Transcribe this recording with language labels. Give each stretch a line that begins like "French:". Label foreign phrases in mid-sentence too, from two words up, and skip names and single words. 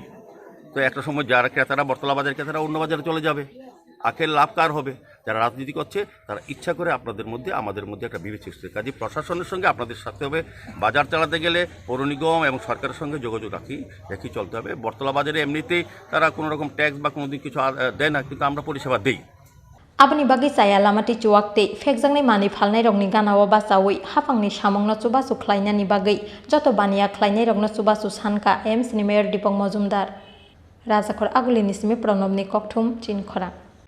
Bangla: তো একটা সময় যারা ক্রেতারা বটতলা বাজার ক্রেতারা অন্য বাজারে চলে যাবে, আখের লাভ কার হবে? যারা রাজনীতি করছে তারা ইচ্ছা করে আপনাদের মধ্যে আমাদের মধ্যে একটা বিভেদ সৃষ্টি করে। কাজে প্রশাসনের সঙ্গে আপনাদের সাথে হবে, বাজার চালাতে গেলে পৌর নিগম এবং সরকারের সঙ্গে যোগাযোগ রাখি চলতে হবে। বটতলা বাজারে এমনিতেই তারা কোনো রকম ট্যাক্স বা কোনো দিন কিছু দেয় না, কিন্তু আমরা পরিষেবা দিই।
Kok Borok: Abani bagi saya lamati cuakte fekjangni mani phalnai rokni ganawa basawi hapangni samongno chubasu khlainani bagi joto baniya khlainai rokno chubasu sanka AIMS ni mayor Dipong Mojumdar Rajakhor Agulini simi Pranobni Kokthum Chinkhora।